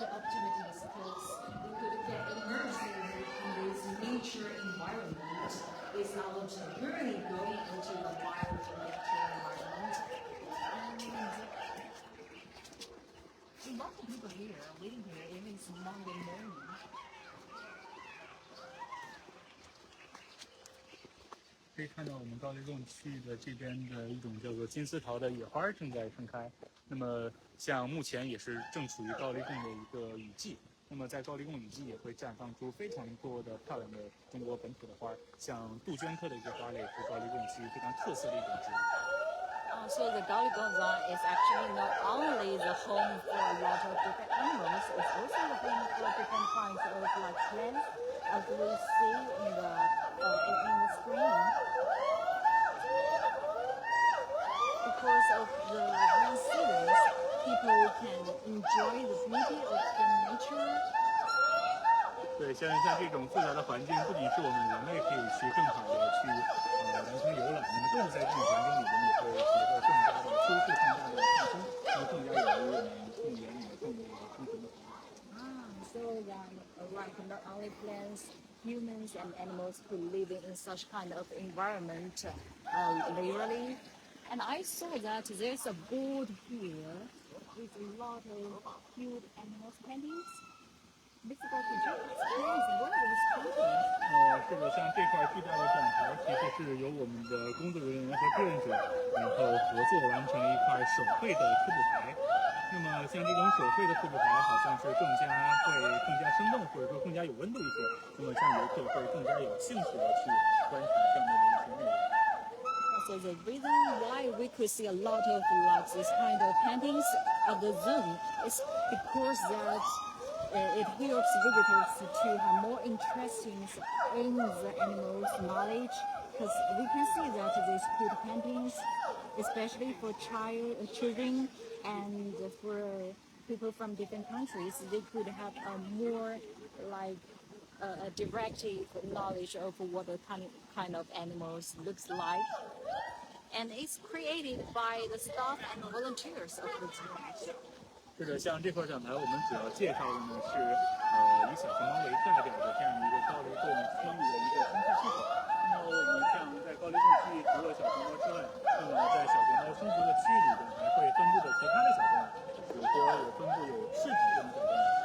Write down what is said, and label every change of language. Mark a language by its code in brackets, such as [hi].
[en] Opportunities because we could get immersed in this nature environment without really going into the wild nature environment. and lots of people here waiting here even it's Monday morning. [zh] 可以看到我们高黎贡区的这边的一种叫做金丝桃的野花正在盛开。那么像目前也是正处于高黎贡的一个雨季。那么在高黎贡雨季也会绽放出非常多的漂亮的中国本土的花，像杜鹃科的一些花类是高黎贡区非常特色的一种植物。 [en] So the Gaoligong is actually not only the home for a lot of different animals, it's also the home for different kinds of like plants, as we see in the screen. Because of the rain seasons, people can enjoy the beauty of the nature. [zh] 对，像这种复杂的环境，不仅是我们人类可以去更好的去完成游览，那么动物在这种环境里面也会学得更加的舒适、更加的放松，那么更加有利于我们动物园里的动物生存的环境。 [en] So that like not only plants, humans and animals could live in such kind of environment literally. And I saw that there's a board here with a lot of cute animals paintings. Basically, could you explain what is painting? [zh] 是的，像这块巨大的展台，其实是由我们的工作人员和志愿者，然后合作完成了一块手绘的科普牌。那么像这种手绘的科普牌，好像是更加生动，或者说更加有温度一些。那么像游客会更加有兴趣的去观察上面的一些内容。 [en] So the reason why we could see a lot of like this kind of paintings at the zoo is because that it helps visitors to have more interest in the animals' knowledge. Because we can see that these cute paintings, especially for children and for people from different countries, they could have a more like a directive knowledge of what the kind of animals looks like. And it's created by the staff and volunteers of the zoo. [zh] 是的，像这块展台，我们主要介绍的呢是以小熊猫为代表的这样一个高黎贡区域的一个生态系统。那么我们像在高黎贡区域，除了小熊猫之外，那么在小熊猫生活的区域里边，还会分布着其他的小动物，比如说分布有赤脊这种小动物。